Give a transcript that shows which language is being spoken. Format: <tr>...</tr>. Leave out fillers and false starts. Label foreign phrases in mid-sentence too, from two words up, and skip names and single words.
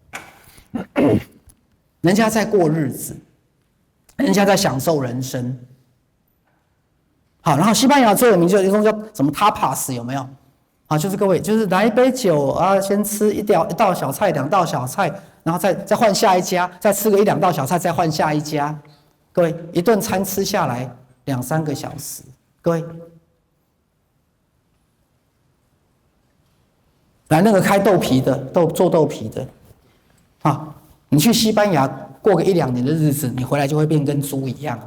<zh>人家在過日子，人家在享受人生。好，然後西班牙最有名就有一種叫什麼 tapas 有沒有？啊，就是各位就是來一杯酒啊，先吃一道小菜，2道小菜，然後再換下一家，再吃個1-2道小菜，再換下一家。各位一頓餐吃下來2-3個小時，各位，來那個開豆皮的做豆皮的，啊，你去西班牙過個1-2年的日子，你回來就會變跟豬一樣了。</zh>